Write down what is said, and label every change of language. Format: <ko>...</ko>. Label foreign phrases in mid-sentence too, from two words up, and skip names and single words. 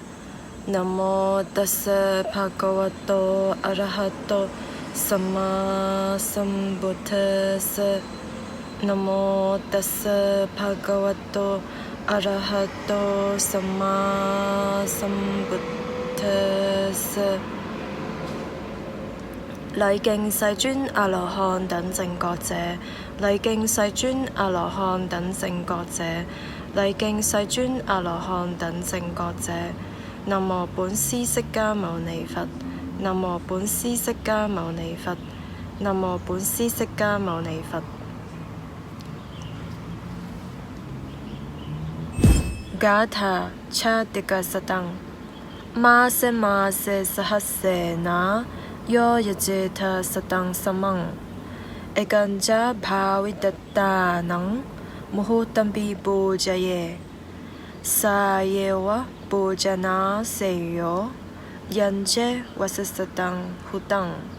<pi>Namo tassa bhagavato arahato samma sambuddhassa. Namo tassa bhagavato arahato samma sambuddhassa。</pi> <zh>禮敬世尊阿羅漢等正覺者，禮敬世尊阿羅漢等正覺者，禮敬世尊阿羅漢等正覺者。南無本師釋迦牟尼佛，南無本師釋迦牟尼佛，南無本師釋迦牟尼佛。</zh> <pi>Gatha Chatika Satang Mase Mase Sahasena Yo Yajeta Satang Samang Eganja Bhavidatanang Muhutambi Pujaye Sayewa Pujana Seyo Yanje Vasasatang Hutang</pi>